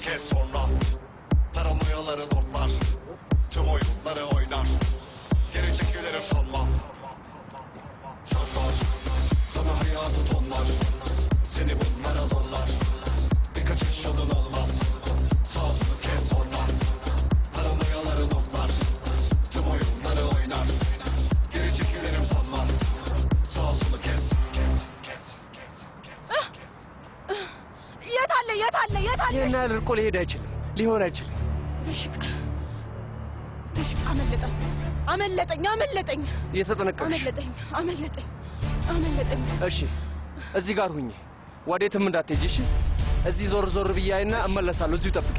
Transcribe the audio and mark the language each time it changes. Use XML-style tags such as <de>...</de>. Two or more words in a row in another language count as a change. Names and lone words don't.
<tr>kes sonra Paranoyaları notlar Tüm oyunları oynar Geri çekilirim sanma Çarpar Sana hayatı tonlar Seni bunlara zorlar Bir kaçış yolun olmaz Sağ solu kes sonra Paranoyaları notlar Tüm oyunları oynar Geri çekilirim sanma Sağ solu kes</tr> <am>የት አለ? የት አለ? የት አለ? ይህን ያህል እርቆ ሊሄድ አይችልም፣ ሊሆን አይችልም። ብሽቅ ብሽቅ አመለጠኝ፣ አመለጠኝ፣ አመለጠኝ፣ እየተጠነቀቅሽ አመለጠኝ፣ አመለጠኝ፣ አመለጠኝ። እሺ፣ እዚህ ጋር ሁኚ፣ ወዴትም እንዳትሄጂ። እሺ፣ እዚህ ዞር ዞር ብያይና እመለሳለሁ። እዚሁ ጠብቂ።</am>